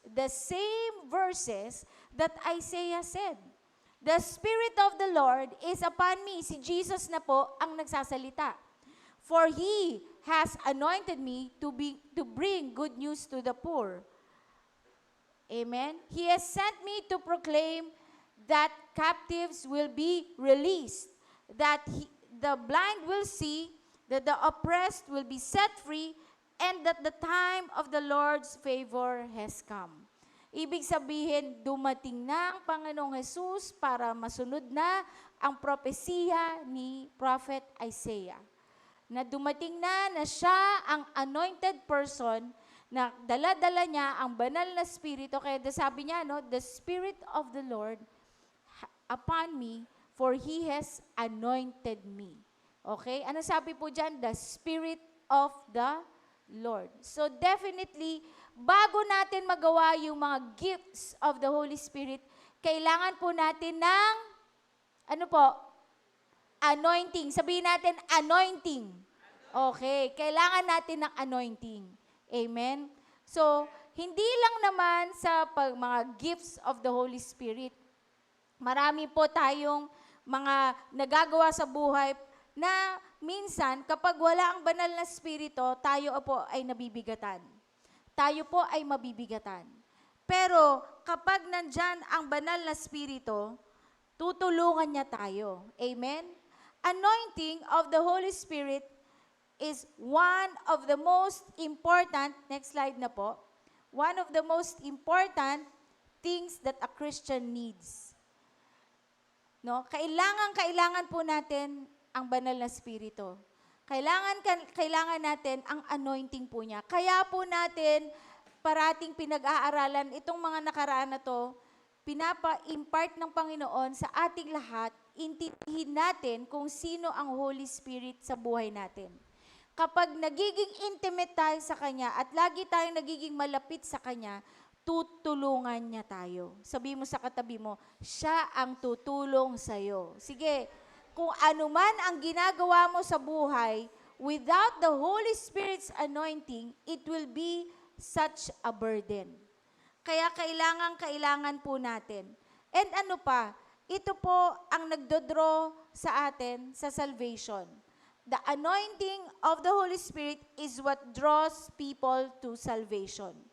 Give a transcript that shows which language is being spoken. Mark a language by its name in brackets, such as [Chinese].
[English] The same verses that Isaiah said. The Spirit of the Lord is upon me. [Filipino] Si Jesus na po ang nagsasalita. [English] For He has anointed me to bring good news to the poor. Amen? He has sent me to proclaim that captives will be released, that the blind will see, that the oppressed will be set free, and that the time of the Lord's favor has come. [Filipino] Ibig sabihin, dumating na ang Panginoong Jesus para masunod na ang propesiya ni Prophet Isaiah. Na dumating na siya ang anointed person, na dala-dala niya ang banal na Espiritu. Kaya sabi niya, no, [English] the Spirit of the Lord upon me, for He has anointed me. Okay? [Filipino] Ano sabi po dyan? [English] The Spirit of the Lord. So definitely, [Filipino] bago natin magawa yung mga gifts of the Holy Spirit, kailangan po natin ng, anointing. Sabihin natin, anointing. Okay, kailangan natin ng anointing. Amen? So, hindi lang naman sa mga gifts of the Holy Spirit. Marami po tayong mga nagagawa sa buhay na minsan, kapag wala ang banal na Espiritu, tayo po ay nabibigatan. Tayo po ay mabibigatan. Pero kapag nandyan ang banal na Espiritu, tutulungan niya tayo. Amen? [English] Anointing of the Holy Spirit is one of the most important, [Filipino] next slide na po, [English] one of the most important things that a Christian needs. [Filipino] No? Kailangan po natin ang banal na Espiritu. Kailangan natin ang anointing po niya. Kaya po natin parating pinag-aaralan itong mga nakaraan na to, pinapa-impart ng Panginoon sa ating lahat, intindihin natin kung sino ang Holy Spirit sa buhay natin. Kapag nagiging intimate tayo sa Kanya at lagi tayong nagiging malapit sa Kanya, tutulungan niya tayo. Sabi mo sa katabi mo, siya ang tutulong sa'yo. Sige, kung ano man ang ginagawa mo sa buhay, [English] without the Holy Spirit's anointing, it will be such a burden. [Filipino] Kaya kailangan po natin. And ito po ang nagdodraw sa atin sa salvation. [English] The anointing of the Holy Spirit is what draws people to salvation.